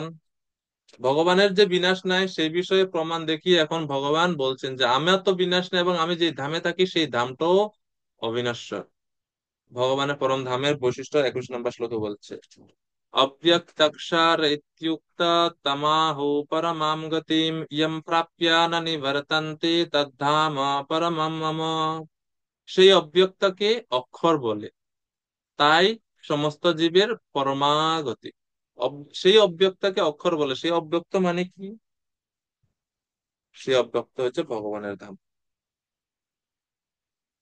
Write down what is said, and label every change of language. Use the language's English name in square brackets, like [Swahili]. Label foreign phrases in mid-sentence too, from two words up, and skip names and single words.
[Bangla] ভগবানের যে বিনাশ নাই সেই বিষয়ে প্রমাণ দেখিয়ে এখন ভগবান বলছেন যে আমার তো বিনাশ নাই এবং আমি যে ধামে থাকি সেই ধামটাও অবিনশ্বর। ভগবানের পরম ধামের বৈশিষ্ট্য 21 নম্বর শ্লোকে বলছে [Sanskrit] অব্যক্তাক্ষর ইত্যুক্ত তমাহু পরমাম গতিম ইয়ম প্রাপ্য ন নিবর্তন্তে তদ্ধাম পরমম মম। [Bangla] সেই অব্যক্তকে অক্ষর বলে, তাই সমস্ত জীবের পরমাগতি। সেই অব্যক্তকে অক্ষর বলে, সেই অব্যক্ত মানে কি? সেই অব্যক্ত হচ্ছে ভগবানের ধাম।